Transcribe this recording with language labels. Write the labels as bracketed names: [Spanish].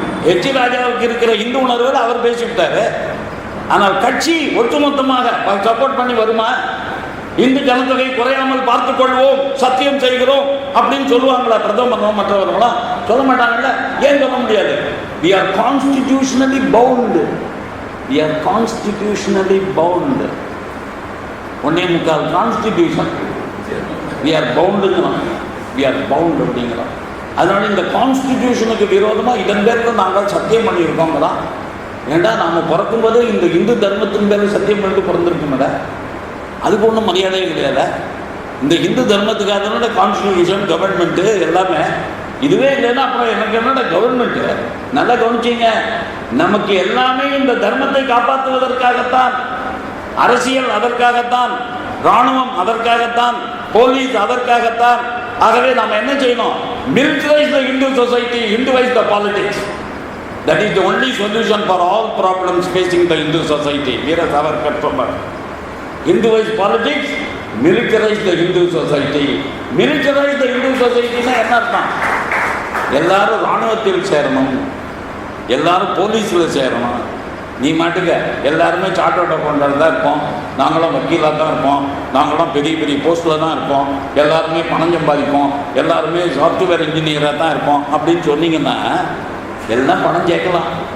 [Tamil] எச்சி ராஜாவுக்கு இருக்கிற இந்து உணர்வுகள் அவர் பேசிவிட்டாரு. ஆனால் கட்சி ஒட்டுமொத்தமாக சப்போர்ட் பண்ணி வருமா? இந்து ஜனத்தொகை குறையாமல் பார்த்துக் கொள்வோம், சத்தியம் செய்கிறோம் அப்படின்னு சொல்லுவாங்களா பிரதமர் மற்றவர்களா? சொல்ல மாட்டாங்கல்ல. ஏன் சொல்ல முடியாது? [English] we are constitutionally bound, we are constitutionally bound. [Tamil] 1.25 constitution [English] we are boundங்கிறோம், we are bound [Tamil] அப்படிங்கிறோம். அதனால இந்த கான்ஸ்டிடியூஷனுக்கு விரோதமாக இதன் பேருக்கு நாங்கள் சத்தியம் பண்ணியிருக்கோங்களா? ஏண்டா நாம் பிறக்கும்போது இந்த இந்து தர்மத்தின் பேர் சத்தியம் பண்ணிட்டு பிறந்திருக்கோம்ல, அதுக்கு ஒன்றும் மரியாதையே கிடையாது. இந்த இந்து தர்மத்துக்காக தானே கான்ஸ்டிடியூஷன், கவர்மெண்ட்டு எல்லாமே. இதுவே இல்லைன்னா அப்புறம் எனக்கு என்னோட கவர்மெண்ட்டு. நல்லா கவனிச்சிங்க, நமக்கு எல்லாமே இந்த தர்மத்தை காப்பாற்றுவதற்காகத்தான், அரசியல் அதற்காகத்தான், இராணுவம் அதற்காகத்தான், போலீஸ் அதற்காகத்தான். ஆகவே நாம் என்ன செய்யணும்? [English] Militarise the Hindu society, Hinduise the politics. That is the only solution for all problems facing the Hindu society. Veera Savarkar [Tamil] சொன்னார். [English] Hinduize politics, militarize the Hindu society. Militarize the Hindu society [Tamil] னா என்ன அர்த்தம்? எல்லாரும் இராணுவத்தில் சேரணும், எல்லாரும் போலீஸில் சேரணும். நீ மாட்டுக்க எல்லாருமே சார்ட்டர்ட் அக்கௌண்டர் தான் இருப்போம், நாங்களும் வக்கீலாக தான் இருப்போம், நாங்களும் பெரிய பெரிய போஸ்ட்டில் தான் இருப்போம், எல்லாருமே பணம் சம்பாதிப்போம், எல்லாருமே சாஃப்ட்வேர் இன்ஜினியராக தான் இருப்போம் அப்படின்னு சொன்னீங்கன்னா எல்லாம் பணம் சேர்க்கலாம்.